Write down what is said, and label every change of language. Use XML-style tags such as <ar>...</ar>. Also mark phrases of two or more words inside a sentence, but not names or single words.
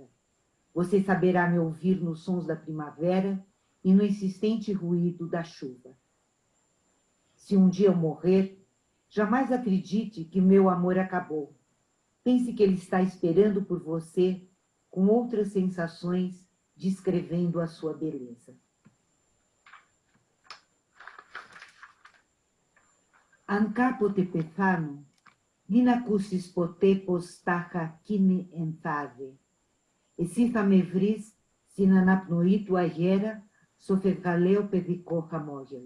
<pt>Você saberá me ouvir nos sons da primavera e no insistente ruído da chuva. Se um dia eu morrer, jamais acredite que meu amor acabou. Pense que ele está esperando por você com outras sensações, descrevendo a sua beleza.</pt> <el>Αν κάποτε πεθάνω, μην ακούσεις ποτέ πως τάχα κείνη ενθάδε. Εσύ θα με βρεις στην αναπνοή του αγέρα, στο φευγαλαίο παιδικό χαμόγελο.</el>